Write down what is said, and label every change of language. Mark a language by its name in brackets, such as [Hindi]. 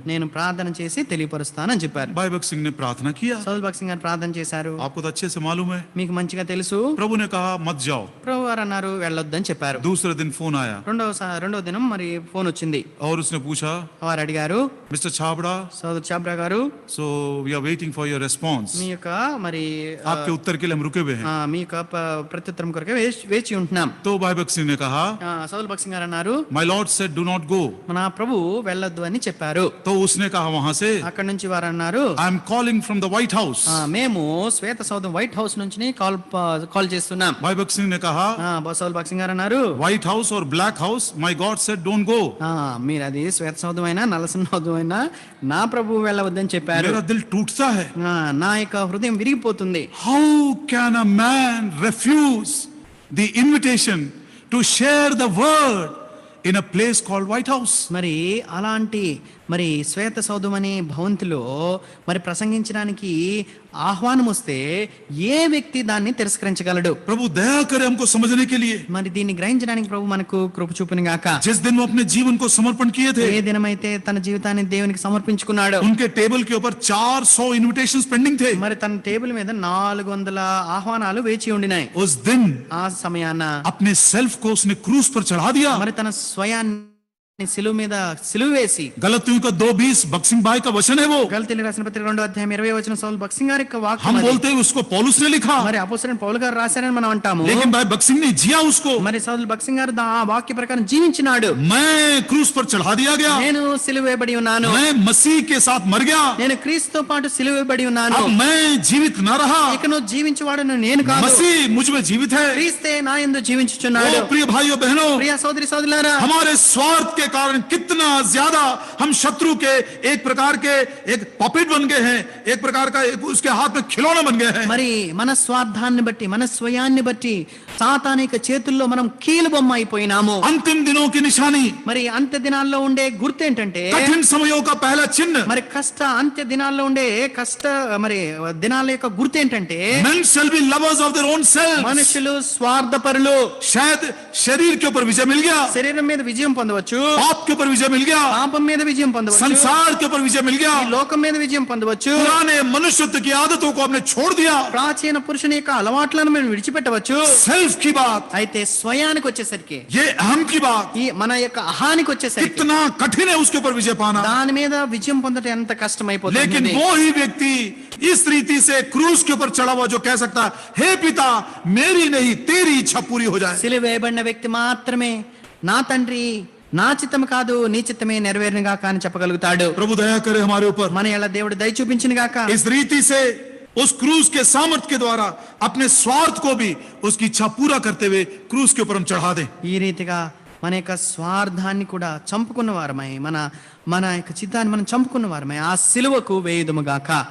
[Telugu] నేను ప్రార్థన చేసి తెలియపరుస్తానని చెప్పారు. [Hindi] भाई भगत सिंह ने प्रार्थना किया. [Telugu] సోదరు భగత్ సింగ్ గారు ప్రార్థన చేశారు. [Hindi] आपको तो अच्छे से मालूम है. [Telugu] మీకు మంచిగా తెలుసు. [Hindi] प्रभु ने कहा मत जाओ. [Telugu] ప్రభు గారు అన్నారు వెళ్ళొద్దని చెప్పారు. [Hindi] दूसरे दिन फोन आया [Telugu] రెండవ దినం మరి ఫోన్ వచ్చింది. [Hindi] और उसने पूछा, [Telugu] వారు అడిగారు, [Hindi] मिस्टर छाबड़ा, [Telugu] సోదరు చాబ్రా గారు, [English] so we are waiting for your response. [Telugu] మీ యొక్క మరి [Hindi] आपके उत्तर के लिए हम रुके हुए हैं. [Telugu] మీ యొక్క ప్రత్యుత్తరం కొరకు వేచి ఉంటున్నాం. [Hindi] तो भाई भगत सिंह ने कहा, [Telugu] సోదరు భగత్ సింగ్ గారు అన్నారు, [English] my lord said do not go. [Telugu] నా ప్రభు వెళ్ళొద్దు అని చెప్పారు. [Hindi] तो उसने कहा वहां से, [Telugu] అక్కడ నుంచి వారు అన్నారు, [English] I am calling from the White House. [Telugu] మేము శ్వేత సౌధం వైట్ హౌస్ నుంచి కాల్ చేస్తున్నాం. [Hindi] भाई भगत सिंह ने कहा, [Telugu] సోదరు భగత్ సింగ్ గారు అన్నారు, [English] White House or Black House, my God said don't go. [Telugu] మీరు అది శ్వేత సౌధం అయినా నల్ల సౌధం అయినా నా ప్రభు వెళ్ళవద్దని చెప్పారు. [Hindi] मेरा दिल टूटता है. [Telugu] నా యొక్క హృదయం విరిగిపోతుంది. [English] How can a man refuse the invitation to share the word in a place called White House? [Telugu] మరి అలాంటి మరి శ్వేత సౌధం అనే భవంతిలో మరి ప్రసంగించడానికి ఆహ్వానం వస్తే ఏ వ్యక్తి దాన్ని తిరస్కరించగలడు? [Hindi] प्रभु दया करे हमको समझने के लिए. [Telugu] మరి దీన్ని గ్రహించడానికి ప్రభు మనకు కృప చూపును గాక. [Hindi] जिस दिन वो अपने जीवन को समर्पण किए थे, [Telugu] ఏ దినమైతే తన జీవితాన్ని దేవునికి సమర్పించుకున్నాడు, [Hindi] उनके टेबल के ऊपर 400 इन्विटेशंस पेंडिंग थे. [Telugu] మరి తన టేబుల్ మీద 400 ఆహ్వానాలు వేచి ఉండినాయి. [Hindi] उस दिन [Telugu] ఆ సమయాన [Hindi] अपने सेल्फ को उसने क्रूस पर चढ़ा दिया. [Telugu] మరి తన స్వయాన్ని సిలువ మీద సిలువ వేసి, [Hindi] गलतियों का 2:20 बक्सिंग भाई का वचन है वो. [Telugu] గలతీయులకు రాసిన పత్రిక 2:20 సౌలు భగత్ సింగ్ గారి యొక్క వాక్యం. [Hindi] हम बोलते हैं उसको पौलुस ने लिखा, [Telugu] మరి అపోస్తలుడైన పౌలు గారు రాశారని మనం అంటాము. [Hindi] लेकिन भाई भगत सिंह ने जिया उसको. [Telugu] మరి సౌలు భగత్ సింగ్ గారు ఆ వాక్య ప్రకారం జీవించినాడు. [Hindi] मैं क्रूस पर चढ़ा दिया गया, [Telugu] నేను సిలువ వేయబడి ఉన్నాను, [Hindi] मैं मसीह के साथ मर गया, [Telugu] నేను క్రీస్తుతో పాటు సిలువ వేయబడి ఉన్నాను. [Hindi] अब मैं जीवित न रहा, [Telugu] ఇక నువ్వు జీవించువాడును నేను కాదు, [Hindi] मसीह मुझ में जीवित है. [Telugu] క్రీస్తే నా యందు జీవించుచున్నాడు. [Hindi] ओ प्रिय भाइयों बहनों, [Telugu] ప్రియ సోదరి సోదరులారా, [Hindi] हमारे स्वार्थ के कारण कितना ज्यादा हम शत्रु के एक प्रकार के एक पॉपेट बन गए हैं, एक प्रकार का उसके हाथ में खिलौना बन गए हैं. [Telugu] మరి మన స్వార్థాన్ని బట్టి మన స్వయాన్ని బట్టి సాతానిక చేతుల్లో మనం కీలుబొమ్మ అయిపోయినాము. [Hindi] अंतिम दिनों की निशानी, [Telugu] మరి అంత్య దినాల్లో ఉండే గుర్తు ఏంటంటే, [Hindi] कठिन समयों का पहला चिन्ह, [Telugu] మరి అంత్య దినాల్లో ఉండే మరి దినాల యొక్క గుర్తు ఏంటంటే, [English] men shall be lovers of their own selves. [Telugu] మనుషులు స్వార్థపరులు. [Hindi] शायद शरीर के ऊपर विजय मिल गया, [Telugu] శరీరం మీద విజయం పొందవచ్చు, [Hindi] पाप के ऊपर विजय मिल गया, [Telugu] పాపం మీద విజయం పొందవచ్చు, [Hindi] संसार के ऊपर विजय मिल गया, [Telugu] ఈ లోకం మీద విజయం పొందవచ్చు, [Hindi] पुराने मनुष्यत्व की आदतों को हमने छोड़ दिया, [Telugu] ప్రాచీన పురుషుని యొక్క అలవాట్లను మేము విడిచిపెట్టవచ్చు. [Hindi] सेल्फ की बात, [Telugu] అయితే స్వయానికి వచ్చేసరికి, [Hindi] ये अहम की बात, [Telugu] ఈ మన యొక్క అహానికి వచ్చేసరికి [Hindi] कितना कठिन है उसके ऊपर विजय पाना. [Telugu] దాని మీద విజయం పొందడం ఎంత కష్టమైపోతుంది. [Hindi] लेकिन वो ही व्यक्ति इस रीति से क्रूस के ऊपर चढ़ा हुआ जो कह सकता है, हे पिता मेरी नहीं तेरी इच्छा पूरी हो जाए. [Telugu] సిలువ వేయబడిన వ్యక్తి మాత్రమే నా తండ్రి నా చిత్తం కాదు నీ చిత్తమే నెరవేరునుగా కానీ చెప్పగలుగుతాడు. [Hindi] प्रभु दया करे हमारे ऊपर. [Telugu] మన ఎలా దేవుడు దయ చూపించును గాక. [Hindi] इस रीति से उस क्रूस के सामर्थ के द्वारा अपने स्वार्थ को भी उसकी इच्छा पूरा करते हुए क्रूस के ऊपर हम चढ़ा दें. [Telugu] ఈ రీతిగా మన యొక్క స్వార్థాన్ని కూడా చంపుకున్న వారమై మన యొక్క చిత్తాన్ని మనం చంపుకున్న వారమై ఆ సిలువకు వేయుదుము గాక.